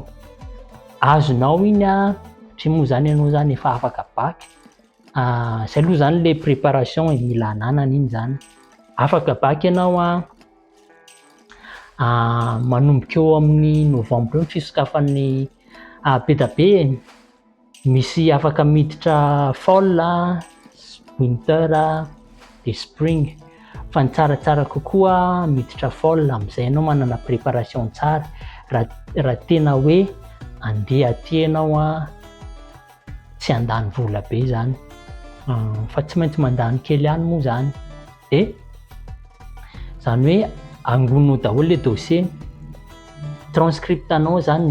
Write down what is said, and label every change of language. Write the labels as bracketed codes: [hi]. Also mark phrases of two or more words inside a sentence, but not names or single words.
[mg] Azonao iny satria moa zany ianao zany efa afaka bac, zay aloha zany [fr] le préparation [mg] mila ananana iny zany. Afaka bac ianao manomboka eo amin'ny novembre eo ny fisokafan'ny be da be misy afaka miditra [en] fall, winter [mg] de spring, fa ny tsaratsara kokoa miditra fall am'izay ianao manana préparation tsara raha tena hoe andeha aty ianao tsy andany vola be zany fa tsy maintsy mandany kely ihany moa zany de zany hoe angononao daholo [fr] le dossier, [mg] transcript anao zany